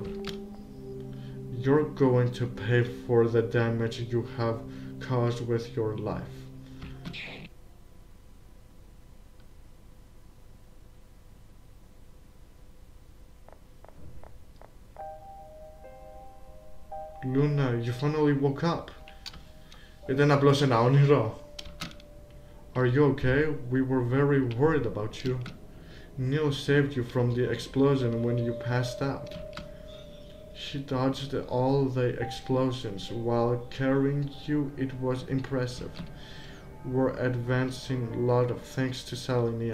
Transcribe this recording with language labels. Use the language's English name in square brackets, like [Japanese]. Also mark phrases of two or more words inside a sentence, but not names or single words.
[English] You're going to pay for the damage you have caused with your life. Luna, you finally woke up. [Greek] Ήταν απλώς ένα όνειρο. [English] Are you okay? We were very worried about you. Neil saved you from the explosion when you passed out. She dodged all the explosions while carrying you. It was impressive. We're advancing a lot of thanks to Selene.